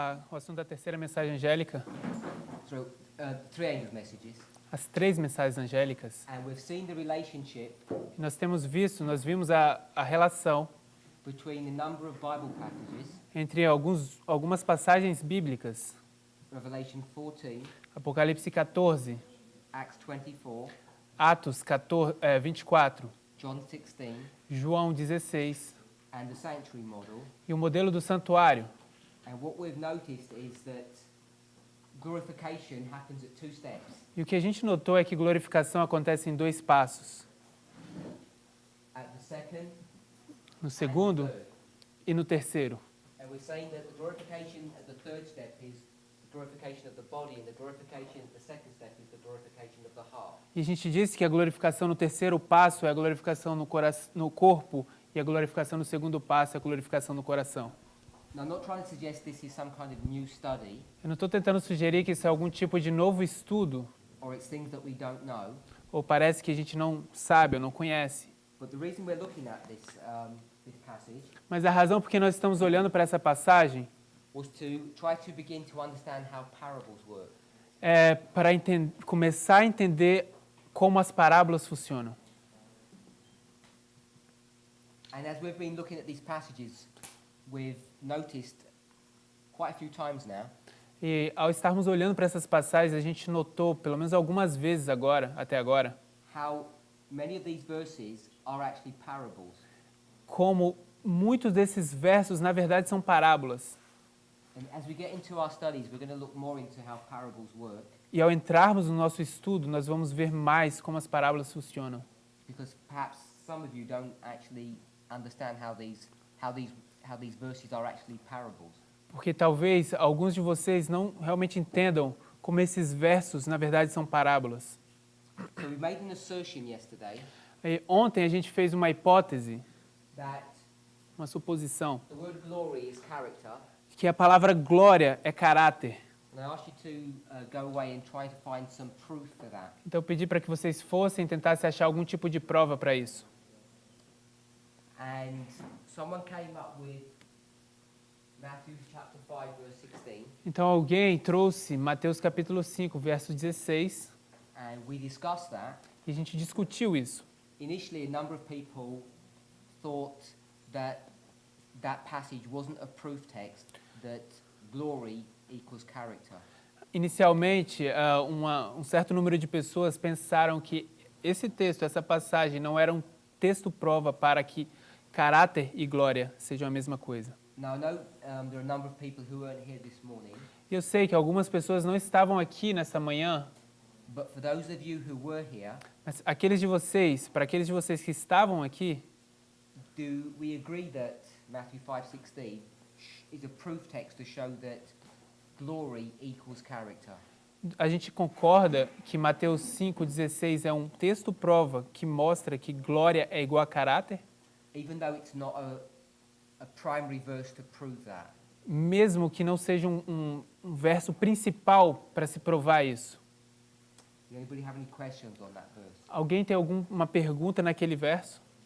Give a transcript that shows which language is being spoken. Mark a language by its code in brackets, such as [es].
[pt] O assunto da terceira mensagem angélica, [en] Three angel messages, [pt] as três mensagens angélicas. [en] and we've seen the relationship [pt] Nós vimos a relação [en] between the number of Bible passages, [pt] entre algumas passagens bíblicas, [en] Revelation 14, [pt] Apocalipse 14, [en] Acts 24, [pt] Atos 24, [en] John 16, [pt] João 16 [en] and the sanctuary model. [pt] e o modelo do santuário. [en] And what we've noticed is that glorification happens at two steps. [pt] E o que a gente notou é que glorificação acontece em dois passos, [en] At the second [pt] no [en] and [pt] segundo [en] third. [pt] e no terceiro. [en] And we're saying that the glorification at the third step is the glorification of the body, and the glorification at the second step is the glorification of the heart. [pt] E a gente disse que a glorificação no terceiro passo é a glorificação no corpo e a glorificação no segundo passo é a glorificação no coração. [en] Now, I'm not trying to suggest this is some kind of new study, [pt] Eu não estou tentando sugerir que isso é algum tipo de novo estudo, [en] or it's things that we don't know. [pt] ou parece que a gente não sabe ou não conhece. [en] But the reason we're looking at this passage [pt] Mas a razão por que nós estamos olhando para essa passagem [en] was to try to begin to understand how parables work. [pt] é para começar a entender como as parábolas funcionam. [en] And as we've been looking at these passages, we've noticed quite a few times now [pt] E ao estarmos olhando para essas passagens, a gente notou, pelo menos algumas vezes até agora, [en] how many of these verses are actually parables. [pt] como muitos desses versos, na verdade, são parábolas. [en] And as we get into our studies, we're going to look more into how parables work, [pt] E ao entrarmos no nosso estudo, nós vamos ver mais como as parábolas funcionam. [en] because perhaps some of you don't actually understand how these verses are actually parables. [pt] Porque talvez alguns de vocês não realmente entendam como esses versos, na verdade, são parábolas. [en] So we made an assertion yesterday [pt] E ontem a gente fez uma hipótese, [en] that [pt] uma suposição, [en] the word glory is character, [pt] que a palavra glória é caráter. [en] and I asked you to go away and try to find some proof for that. [pt] Então eu pedi para que vocês fossem e tentassem achar algum tipo de prova para isso. [en] And someone came up with Matthew chapter 5 verse 16, [pt] Então alguém trouxe Mateus capítulo 5, verso 16, [en] and we discussed that. [pt] e a gente discutiu isso. [en] Initially, a number of people thought that that passage wasn't a proof text that glory equals character. [pt] Inicialmente, um certo número de pessoas pensaram que esse texto, essa passagem, não era um texto prova para que caráter e glória sejam a mesma coisa. [en] Now, I know there are a number of people who weren't here this morning, [pt] E eu sei que algumas pessoas não estavam aqui nessa manhã, [en] but for those of you who were here, [pt] mas para aqueles de vocês que estavam aqui, [en] do we agree that Matthew 5:16 is a proof text to show that glory equals character? [pt] a gente concorda que Mateus 5,16 é um texto prova que mostra que glória é igual a caráter? [en] Even though it's not a primary verse to prove that. [pt] Mesmo que não seja um verso principal para se provar isso. [en] Does anybody have any questions on that verse? [pt] Alguém tem alguma pergunta naquele verso?